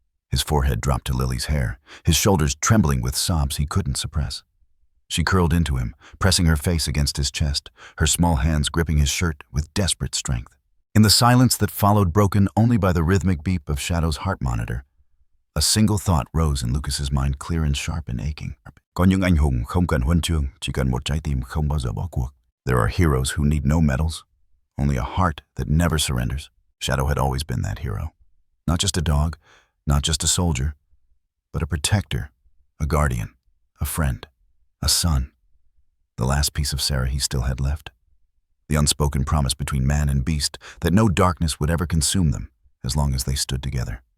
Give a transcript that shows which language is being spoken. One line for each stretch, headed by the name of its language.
English: His forehead dropped to Lily's hair, his shoulders trembling with sobs he couldn't suppress. She curled into him, pressing her face against his chest, her small hands gripping his shirt with desperate strength. In the silence that followed, broken only by the rhythmic beep of Shadow's heart monitor, a single thought rose in Lucas's mind, clear and sharp and aching.
Vietnamese: "Có những anh hùng không cần huân chương, chỉ cần một trái tim không bao giờ bỏ cuộc."
English: There are heroes who need no medals, only a heart that never surrenders. Shadow had always been that hero. Not just a dog, not just a soldier, but a protector, a guardian, a friend, a son. The last piece of Sarah he still had left. The unspoken promise between man and beast that no darkness would ever consume them as long as they stood together.